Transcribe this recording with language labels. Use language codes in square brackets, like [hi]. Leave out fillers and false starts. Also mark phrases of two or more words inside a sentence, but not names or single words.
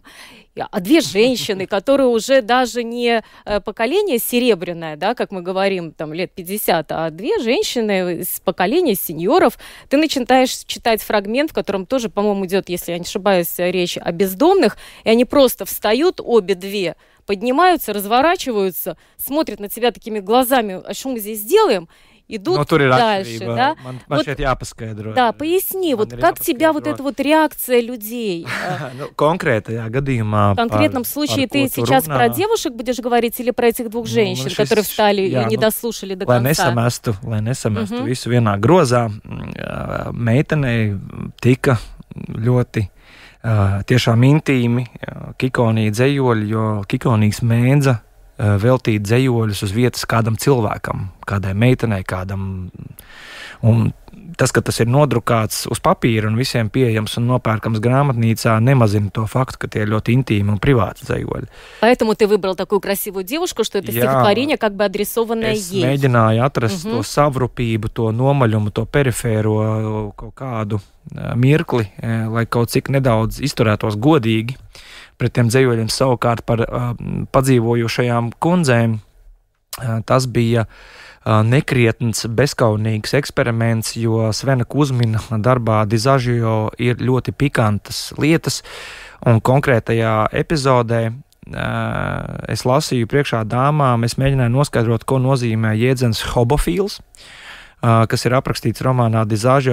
[ru] А две женщины, которые уже даже не поколение серебряное, да, как мы говорим, там, лет 50, а две женщины из поколения сеньоров, ты начинаешь читать фрагмент, в котором тоже, по-моему, идет, если я не ошибаюсь, речь о бездомных, и они просто встают, обе две, поднимаются, разворачиваются, смотрят на тебя такими глазами, а что мы здесь делаем? идут дальше. Да? [lv] Man šeit jāpaskaidro. [ru] Да, поясни, вот как тебя вот эта вот реакция людей? [lv] Konkrētajā gadījumā. [ru] В конкретном случае ты сейчас про девушек будешь говорить или про этих двух женщин, которые встали и не дослушали до конца? [lv] Lai nesamestu visu vienā grozā, meitenei tika ļoti tiešām intīmi Kikonija dzejoļi, jo Kikonijas mēdza veltīt dzejoļus uz vietas kādam cilvēkam, kādai meitenei, kādam. Un tas, ka tas ir nodrukāts uz papīra un visiem pieejams un nopērkams grāmatnīcā, nemazina to факт, ka tie ir ļoti intīmi un privāti dzejoļi. [ru] Поэтому ты выбрал такую красивую девушку, что это стихотворение как бы адресованное ей. [lv] Es mēģināju atrast to savrupību, to nomaļumu, to perifēro kaut kādu mirkli, lai kaut cik nedaudz izturētos godīgi pret tiem dzejoļiem. Savukārt par padzīvojušajām kundzēm tas bija nekrietns, bezkaunīgs eksperiments, jo Svena Kuzmina darbā Dizažio ir ļoti pikantas lietas, un konkrētajā epizodē es lasīju priekšā dāmām, es mēģināju noskaidrot, ko nozīmē jēdziens hobofīls, kas ir aprakstīts romānā Dizažio.